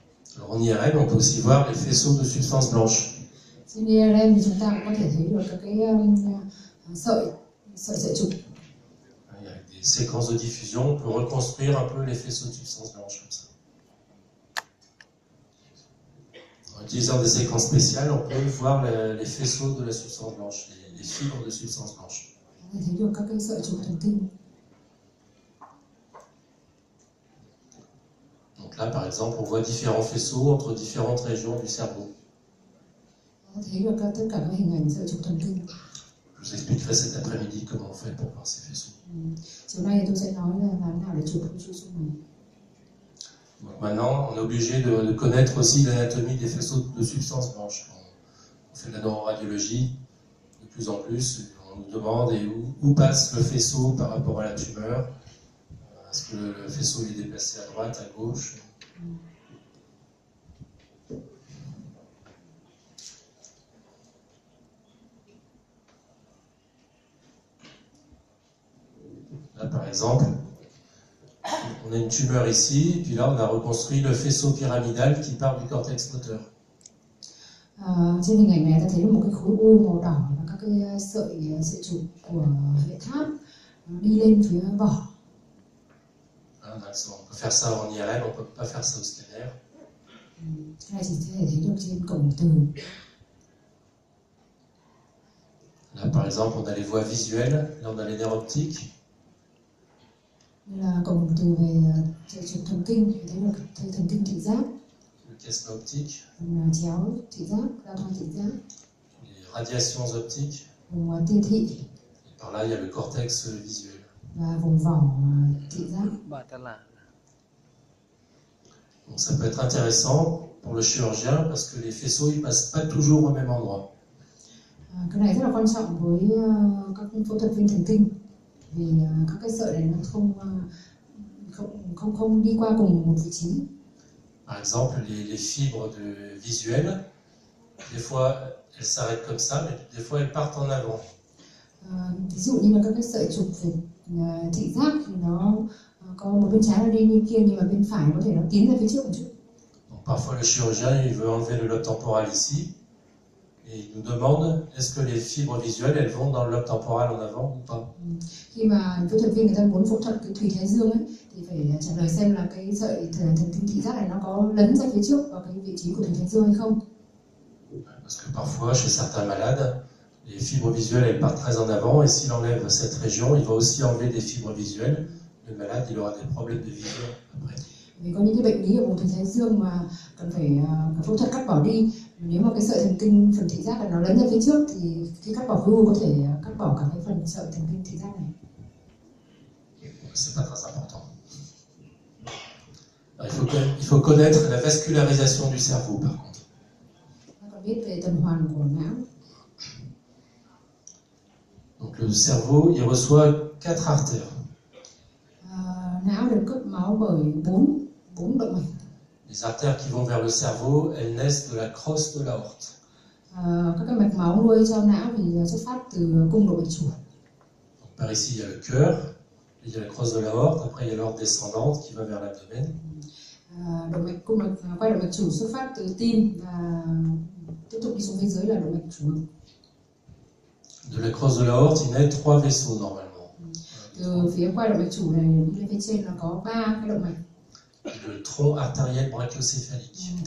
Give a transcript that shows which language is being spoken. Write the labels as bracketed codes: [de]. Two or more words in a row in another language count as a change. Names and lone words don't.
[fr] Alors en IRM, on peut aussi voir les faisceaux de substances blanches. [vi] Trên IRM thì chúng ta cũng có thể thấy được các cái sợi trục. [fr] Avec des séquences de diffusion, on peut reconstruire un peu les faisceaux de substances blanches comme ça. En utilisant des séquences spéciales, on peut voir les faisceaux de la substance blanche, les fibres de substance blanche. [vi] Thấy được các cái sợi trục thần kinh. [fr] Donc là, par exemple, on voit différents faisceaux entre différentes régions du cerveau. [vi] Thấy được tất cả các hình ảnh sợi trục thần kinh. [fr] Je vous expliquerai cet après-midi comment on fait pour voir ces faisceaux. [vi] Chiều nay tôi sẽ nói là làm nào để chụp faisceau này. [fr] Donc maintenant, on est obligé de connaître aussi l'anatomie des faisceaux de substances blanches. On fait de la neuroradiologie, de plus en plus, on nous demande où passe le faisceau par rapport à la tumeur. Est-ce que le faisceau est déplacé à droite, à gauche? Là, par exemple, on a une tumeur ici, et puis là, on a reconstruit le faisceau pyramidal qui part du cortex moteur. [vi] Trên hình ảnh này ta thấy một cái khối u màu đỏ và các cái sợi trục của hệ tháp đi lên phía vỏ. [fr] On peut faire ça en IRM, on ne peut pas faire ça au scanner. [vi] Cái này chỉ có thể thấy được trên cổng từ. [fr] Là, par exemple, on a les voies visuelles, là, on a les nerfs optiques. [vi] Đây là cổng từ về sợi trục thần kinh, thấy được thần kinh thị giác. [fr] Le chiasme optique. [vi] Phần chéo thị giác, giao thoa thị giác. [fr] Les radiations optiques. [vi] Vùng tia thị. [fr] Et par là, il y a le cortex visuel. [vi] Và vùng vỏ thị giác. [fr] Donc ça peut être intéressant pour le chirurgien parce que les faisceaux ils passent pas toujours au même endroit. [vi] Cái này rất là quan trọng với các phẫu thuật viên thần kinh vì các cái sợi này nó không đi qua cùng một vị trí. [fr] Par exemple, les fibres visuelles, des fois elles s'arrêtent comme ça, mais des fois elles partent en avant. [vi] Ví dụ như là các cái sợi trục về thị giác thì nó có một bên trái nó đi như kia nhưng mà bên phải có thể nó tiến ra phía trước một chút. [fr] Donc parfois le chirurgien il veut enlever le lobe temporal ici et il nous demande est-ce que les fibres visuelles elles vont dans le lobe temporal en avant ou pas. [vi] Khi mà phẫu thuật viên người ta muốn phẫu thuật cái thùy thái dương ấy thì phải trả lời xem là cái sợi thần kinh thị giác này nó có lấn ra phía trước vào cái vị trí của thùy thái dương hay không. [fr] Parce que parfois chez certains malades les fibres visuelles elles partent très en avant et s'il enlève cette région il va aussi enlever des fibres visuelles. Le malade il aura des problèmes de vision après. [vi] Vì có những cái bệnh lý ở vùng thùy thái dương mà cần phải phẫu thuật cắt bỏ đi. Nếu mà cái sợi thần kinh phần thị giác là nó lấn ra phía trước thì khi cắt bỏ khối u có thể cắt bỏ cả cái phần sợi thần kinh thị giác này. [fr] C'est pas très important. Alors, il faut connaître la vascularisation du cerveau par contre. [vi] Ta còn biết về tuần hoàn của não. [fr] Donc le cerveau il reçoit 4 artères. [vi] Não được cấp máu bởi bốn động mạch. [fr] Les artères qui vont vers le cerveau, elles naissent de la crosse de l'aorte. [vi] Các cái mạch máu nuôi cho não thì xuất phát từ cung động mạch chủ. [fr] Par ici, il y a le cœur, il y a la crosse de l'aorte, après il y a l'aorte descendante qui va vers l'abdomen. [vi] Quay động mạch chủ xuất phát từ tim và tiếp tục đi xuống phía dưới là động mạch chủ ngực. [fr] De la crosse de l'aorte, il naît 3 vaisseaux normalement. [vi] Từ phía quay động mạch chủ này đi lên phía trên nó có 3 cái động mạch. [fr] Le tronc artériel brachiocéphalique.